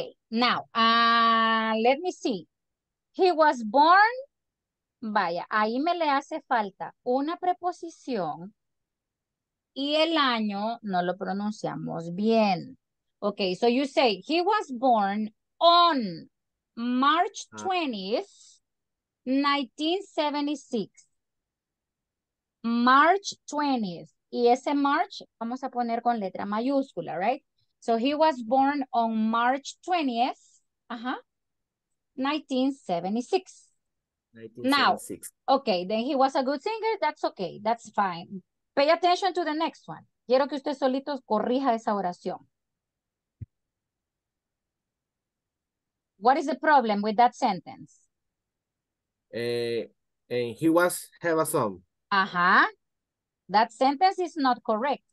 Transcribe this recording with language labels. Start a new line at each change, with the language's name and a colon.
English: Now, let me see. He was born
Spanish: Vaya, ahí me le hace falta una preposición y el año no lo pronunciamos bien.
English: Okay, so you say, he was born on March 20th, 1976.
Spanish: March 20th. Y ese March vamos a poner con letra mayúscula, right?
English: So he was born on March 20th, 1976. Now, 1976. okay, then he was a good singer. That's okay. That's fine. Pay attention to the next one.
Spanish: Quiero que usted solito corrija esa oración.
English: What is the problem with that sentence? And he was have a son. That sentence is not correct.